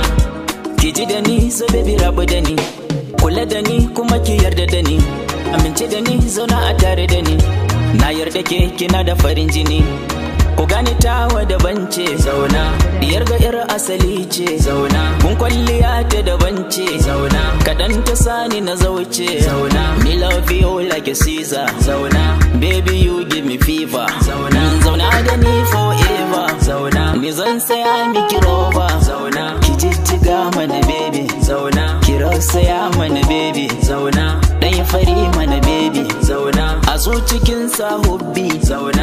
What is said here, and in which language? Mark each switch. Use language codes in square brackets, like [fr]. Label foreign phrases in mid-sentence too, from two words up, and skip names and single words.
[ha] Ki ji da ni so baby rabu da ni, kula da ni kuma ki yarda da ni, amince da ni zauna a tare da ni, na yarda ke kina da farin jini. Ku gane tawa daban ce zauna, diyar ga yar asali ce zauna, kun kwalliya ta daban ce zauna, kadan ta sani na zauce zauna, [en] me love you like a Caesar [ha] zauna, [en] baby you give me fever [ha] zauna, zauna da ni forever zauna, ni zan saya miki roba zauna, ki jijjiga mana baby zauna, ki rausaya mana baby zauna, dan fari mana baby zauna, a zo cikin sahubbi zauna.